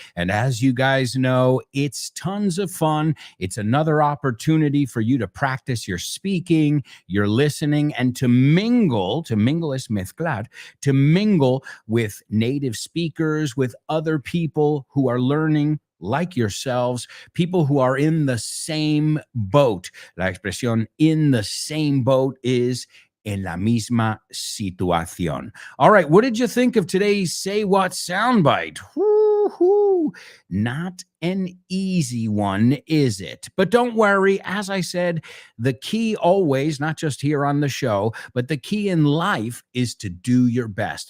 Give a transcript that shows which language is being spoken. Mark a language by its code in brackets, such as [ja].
[en] And as you guys know, it's tons of fun. It's another opportunity for you to practice your speaking, your listening, and to mingle es mezclar, to mingle with native speakers, with other people who are learning like yourselves, people who are in the same boat. [es] La expresión in the same boat is en la misma situación. [en] All right, what did you think of today's Say What soundbite? Woo-hoo. Not an easy one, is it? But don't worry, as I said, the key always, not just here on the show, but the key in life is to do your best.